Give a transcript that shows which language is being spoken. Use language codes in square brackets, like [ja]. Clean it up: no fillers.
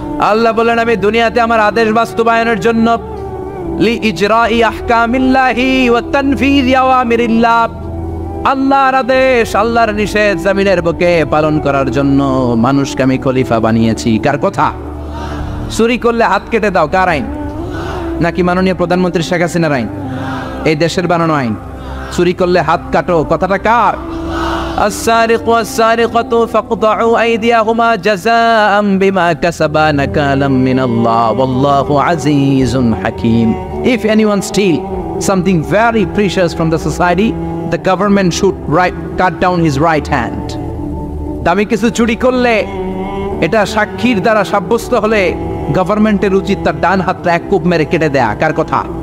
[bn] আল্লাহ বলেন আমি দুনিয়াতে আমার আদেশ বাস্তবায়নের জন্য [ar] লিইজরাই আহকামিল্লাহি ওয়া তানফীযি আওয়ামিরিল্লাহ, [bn] আল্লাহর আদেশ আল্লাহর নিষেধ জমিনের বুকে পালন করার জন্য মানুষকে আমি খলিফা বানিয়েছি। কার কথা? চুরি করলে হাত কেটে দাও, কার আইন? নাকি মাননীয় প্রধানমন্ত্রী শেখ হাসিনার আইন? এই দেশের বানানো আইন। চুরি করলে হাত কাটো, কথাটা কার? [ar] السارق والسارقة فاقطعوا أيديهما جزاء بما كسبا نكالا من الله والله عزيز حكيم. [en] If anyone steal something very precious from the society, the government should cut down his right hand. [bn] দামি কিছু চুরি করলে এটা সাক্ষীর দ্বারা সাব্যস্ত হলে গভর্নমেন্টের উচিত তার ডান হাতটা এক কোপ মেরে কেটে দেয়া। কার কথা?